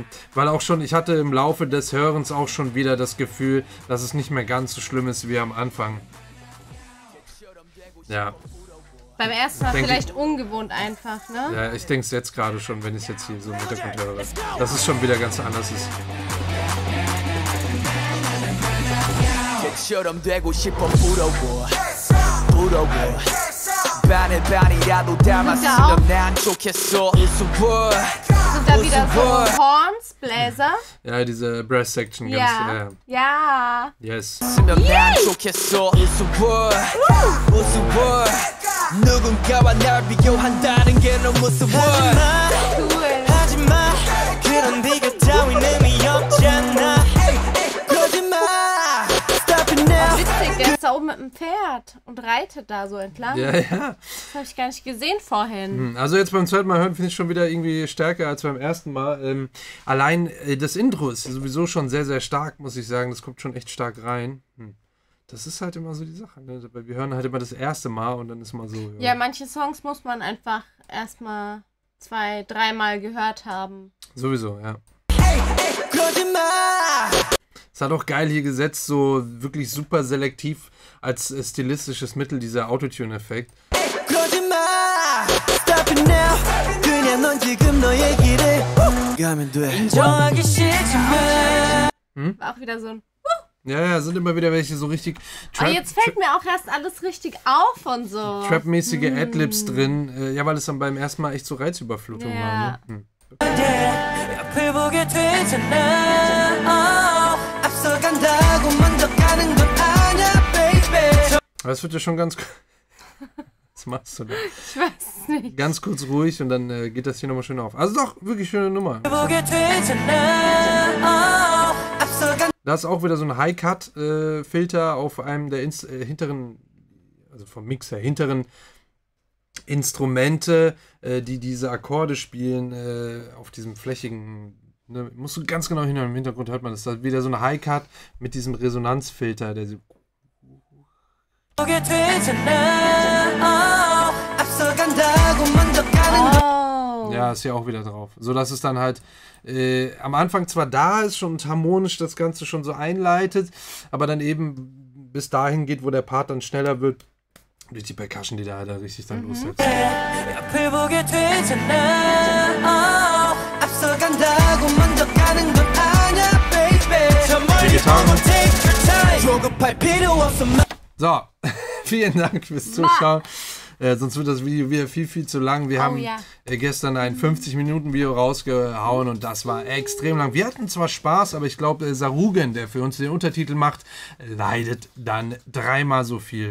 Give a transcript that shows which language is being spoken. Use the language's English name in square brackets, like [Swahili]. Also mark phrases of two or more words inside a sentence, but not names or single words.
[German] Weil auch schon, ich hatte im Laufe des Hörens auch schon wieder das Gefühl, dass es nicht mehr ganz so schlimm ist wie am Anfang. Ja. Beim ersten Mal vielleicht ungewohnt einfach, ne? Ja, ich denke es jetzt gerade schon, wenn ich es jetzt hier so im Hintergrund höre, dass es schon wieder ganz anders ist. [Korean] 처럼 되고 싶어 부러워 반을 반이라도 담았으면 난 좋겠어 우스워 [German] Sind da wieder so Horns, Bläser? Ja, diese [English] Brass Section [German] Ja. Ja. Yes. [Korean] 난 좋겠어 우스워 누군가와 날 비교한다는 게 너무 무서워 [German] Cool. [Korean] 하지마 그런 비교 따윈 의미 없잖아 거짓말 [English] Stop it now [German] Witzig, der ist da oben mit dem Pferd und reitet da so entlang. Ja. Das habe ich gar nicht gesehen vorhin. Also jetzt beim zweiten Mal hören finde ich schon wieder irgendwie stärker als beim ersten Mal. Allein das Intro ist sowieso schon sehr, sehr stark, muss ich sagen. Das kommt schon echt stark rein. Das ist halt immer so die Sache. Ne? Wir hören halt immer das erste Mal und dann ist mal so. Ja, manche Songs muss man einfach erstmal 2-, 3-mal gehört haben. Sowieso, ja. [Korean] 거짓말 [German] Es hat auch geil hier gesetzt, so wirklich super selektiv als stilistisches Mittel, dieser Autotune-Effekt. [Korean] 거짓말 [English] Stop it now [Korean] 그냥 넌 지금 너의 길을 가면 돼 인정하기 싫지만 [German] War auch wieder so ein... Ja, sind immer wieder welche so richtig Aber jetzt fällt mir auch erst alles richtig auf und so. Trap-mäßige Adlibs drin. Ja, weil es dann beim ersten Mal echt so Reizüberflutung war. Ne? [Korean] 앞을 보게 되잖아 앞서간다고 먼저 가는 건 아냐 baby [German] Aber es wird ja schon ganz... Was machst du da? Ich weiß es nicht. Ganz kurz ruhig und dann geht das hier nochmal schön auf. Also doch, wirklich schöne Nummer. [Korean] 보게 되잖아 앞서간 [German] Da ist auch wieder so ein High-Cut-Filter auf einem der hinteren, also vom Mixer, hinteren Instrumente, die diese Akkorde spielen, auf diesem flächigen, ne, musst du ganz genau hinhören, im Hintergrund hört man das. Da ist wieder so ein High-Cut mit diesem Resonanzfilter, der so... [Korean] 보게 되잖아 앞서간다고 먼저 가는 [German] Oh. Ja, ist ja auch wieder drauf. So dass es dann halt am Anfang zwar da ist und harmonisch das Ganze schon so einleitet, aber dann eben bis dahin geht, wo der Part dann schneller wird, durch die Percussion, die da richtig dann lossetzt. [Korean] 앞을 보게 되잖아 앞서간다고 먼저 가는 건 아냐 baby 저 멀리 [German] Gitarren. [Korean] 보고 [English] take your time [Korean] 조급할 필요 없어 [German] So, vielen Dank fürs Zuschauen. Sonst wird das Video wieder viel zu lang. Wir haben gestern ein 50-Minuten-Video rausgehauen und das war extrem lang. Wir hatten zwar Spaß, aber ich glaube, Sarugen, der für uns den Untertitel macht, leidet dann 3-mal so viel.